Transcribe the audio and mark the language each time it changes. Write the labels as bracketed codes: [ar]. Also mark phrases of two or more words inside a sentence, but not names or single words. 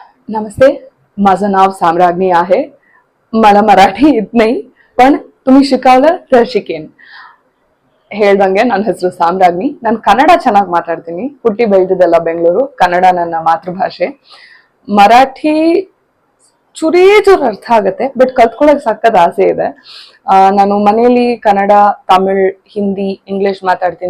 [mr] नमस्ते. माझं नाव साम्राज्ञी आहे. मला मराठी येत नाही, पण तुम्ही शिकवलं तर शिकेन. [kn] ಹೇಳ್ದಂಗೆ ನನ್ನ ಹೆಸರು ಸಾಮ್ರಾಜ್ಞಿ. ನಾನು ಕನ್ನಡ ಚೆನ್ನಾಗಿ ಮಾತಾಡ್ತೀನಿ. ಹುಟ್ಟಿ ಬೆಳೆದಿದ್ದೆಲ್ಲ ಬೆಂಗಳೂರು. ಕನ್ನಡ ನನ್ನ ಮಾತೃಭಾಷೆ. ಮರಾಠಿ ಚೂರೇ ಚೂರು ಅರ್ಥ ಆಗತ್ತೆ, ಬಟ್ ಕಲ್ತ್ಕೊಳಕ್ ಸಕ್ಕತ್ ಆಸೆ ಇದೆ. ನಾನು ಮನೆಯಲ್ಲಿ ಕನ್ನಡ, ತಮಿಳ್, ಹಿಂದಿ, ಇಂಗ್ಲಿಷ್ ಮಾತಾಡ್ತೀನಿ.